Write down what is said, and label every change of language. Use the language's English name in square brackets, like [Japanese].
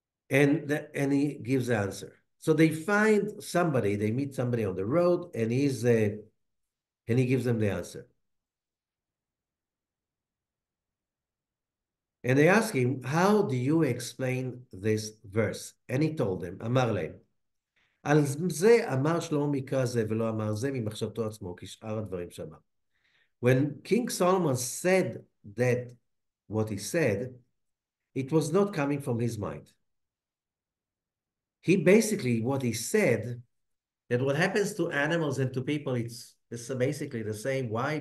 [English] And he gives the answer. So they find somebody, they meet somebody on the road, and he gives them the answer. And they ask him, how do you explain this verse? And he told them, [Hebrew] אמר להם, על זה אמר שלמה מקרא זה ולא אמר זה ממחשבתו עצמו, כשאר הדברים שאמר. [English] When King Solomon said that, what he said, it was not coming from his mind. He basically, what he said, that what happens to animals and to people, it's basically the same. Why?